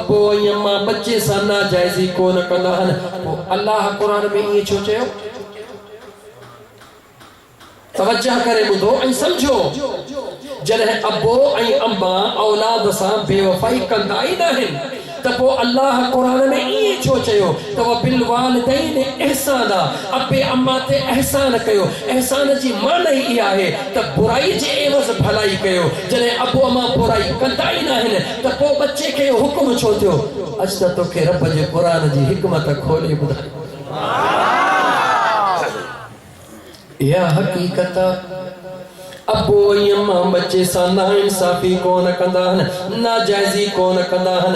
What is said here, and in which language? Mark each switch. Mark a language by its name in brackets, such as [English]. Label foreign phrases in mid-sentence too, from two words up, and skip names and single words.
[Sindhi] अबो ऐं अम्मा बचे सां नाजाइज़ी कोन कंदा आहिनि। पोइ अल्लाह क़ुरान में ईअं छो चयो? तवज्जो करे ॿुधो ऐं सम्झो। जॾहिं अबो ऐं अम्मा औलाद सां बेवफ़ाई कंदा ई न आहिनि त पोइ अल्लाह क़ुरान में ईअं छो चयो त [Arabic] وبالوالدين إحسانا, [Sindhi] अबे अम्मा ते एहसान कयो। एहसान जी माना ई इहा आहे त बुराई जे एवज़ भलाई कयो। जॾहिं अबो अम्मा बुराई कंदा ई न आहिनि त पोइ बच्चे खे हुकुम छो थियो? अॼु त तोखे रब जे क़ुरान जी हिकमत खोले ॿुधाए। इहा हक़ीक़त अबो ऐं अम्मा बच्चे सां नाइंसाफ़ी कोन कंदा आहिनि, नाजाइज़ी कोन कंदा आहिनि।